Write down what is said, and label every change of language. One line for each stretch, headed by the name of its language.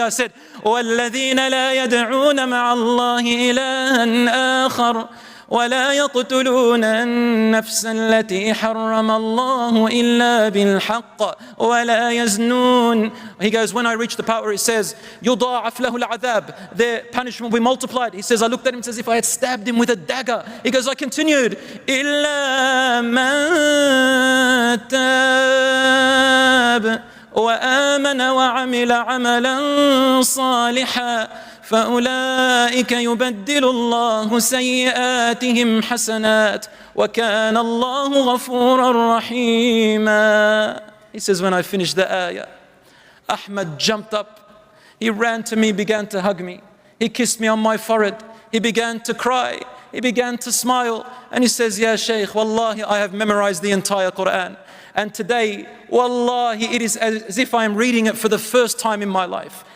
English: I said,
Arabic: وَالَّذِينَ لَا يَدْعُونَ مَعَ اللَّهِ إِلَهًا آخَرَ وَلَا يَقْتُلُونَ النَّفْسَ الَّتِي حَرَّمَ اللَّهُ إِلَّا بِالْحَقِّ وَلَا يَزْنُونَ.
English: He goes, when I reached the part where it says,
Arabic: يُضَاعَفْ لَهُ الْعَذَابِ,
English: their punishment will be multiplied. He says, I looked at him as if I had stabbed him with a dagger. He goes, I continued,
Arabic: إِلَّا مَن تَابَ وَآمَنَ وَعَمِلَ عَمَلًا صَالِحًا فَأُولَٰئِكَ يُبَدِّلُ اللَّهُ سَيِّئَاتِهِمْ حَسَنَاتٍ وَكَانَ اللَّهُ غَفُورًا رَحِيمًا.
English: He says, when I finished the ayah, Ahmed jumped up. He ran to me, began to hug me. He kissed me on my forehead. He began to cry. He began to smile. And he says, Ya Shaykh, Wallahi, I have memorized the entire Quran. And today, Wallahi, it is as if I am reading it for the first time in my life.